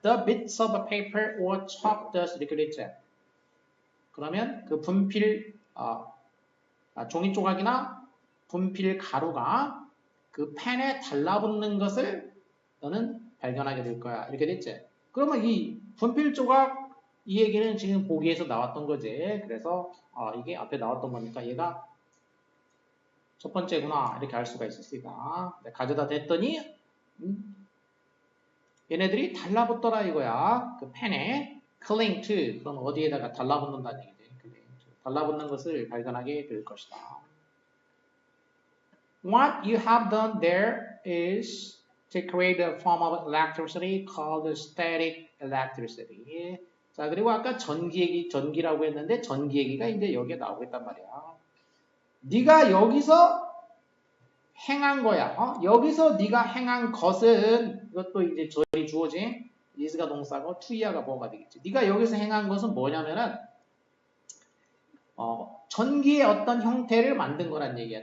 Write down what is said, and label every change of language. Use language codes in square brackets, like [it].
[en] The bits of paper or chalk dust [ko] 이렇게 됐지. 그러면 그 분필 종이 조각이나 분필 가루가 그 펜에 달라붙는 것을 너는 발견하게 될 거야. 이렇게 됐지. 그러면 이 분필 조각 이 얘기는 지금 보기에서 나왔던 거지. 그래서 이게 앞에 나왔던 거니까 얘가 첫 번째구나 이렇게 알 수가 있었으니까 가져다 댔더니 얘네들이 달라붙더라 이거야. 그 펜에 [en] cling to [ko] 그럼 어디에다가 달라붙는다는 얘기지. 달라붙는 것을 발견하게 될 것이다. [en] What you have done there is to create a form of electricity called static electricity. [ko] 자, 그리고 아까 전기라고 했는데 전기 얘기가 이제 여기에 나오겠단 말이야. 네가 여기서 행한 거야. 여기서 네가 행한 것은 이것도 이제 절이 주어진 is가 동사고 to야가 뭐가 되겠지. 네가 여기서 행한 것은 뭐냐면은 전기의 어떤 형태를 만든 거란 얘기야.